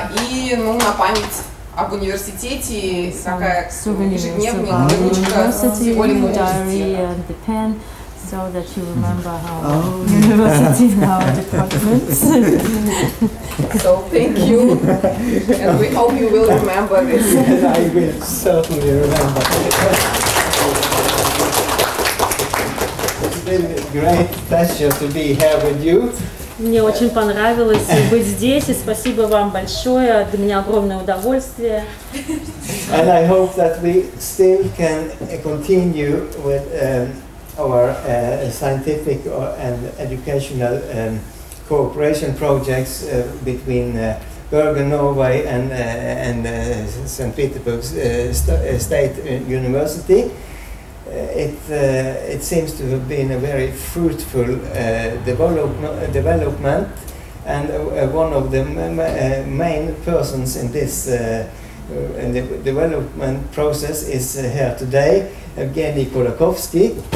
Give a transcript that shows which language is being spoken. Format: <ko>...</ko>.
<ru>И, ну, на память об университете такая ежедневная книжка с символикой университета.</ru> <en>So that you remember our university and our departments. So thank you, and we hope you will remember this. I will certainly remember. It's been a great pleasure to be here with you.</en> <ru>Мне очень понравилось быть здесь, и спасибо вам большое. Для меня огромное удовольствие.</ru> <en>And I hope that we still can continue with our scientific and educational cooperation projects between Bergen, Norway, and St. Petersburg State University. It seems to have been a very fruitful development, and one of the main persons in this in the development process is here today, Evgeny Kolakovsky.</en>